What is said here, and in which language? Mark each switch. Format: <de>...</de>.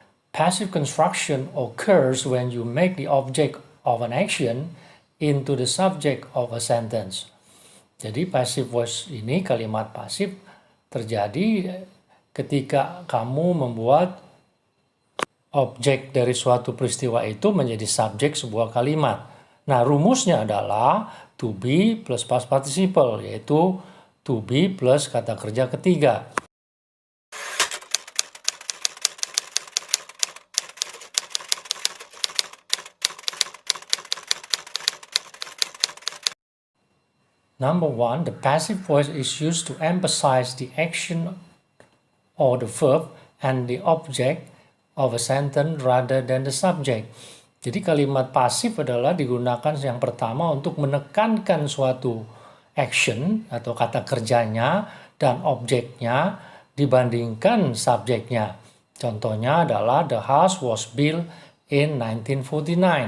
<en>Passive construction occurs when you make the object of an action into the subject of a sentence.</en> <id>Jadi passive voice ini, kalimat pasif, terjadi ketika kamu membuat objek dari suatu peristiwa itu menjadi subjek sebuah kalimat. Nah, rumusnya adalah to be plus past participle, yaitu to be plus kata kerja ketiga.</id> <en>Number one, the passive voice is used to emphasize the action or the verb and the object of a sentence rather than the subject.</en> <id>Jadi kalimat pasif adalah digunakan yang pertama untuk menekankan suatu action atau kata kerjanya dan objeknya dibandingkan subjeknya. Contohnya adalah</id> <en>the house was built in 1949.</en>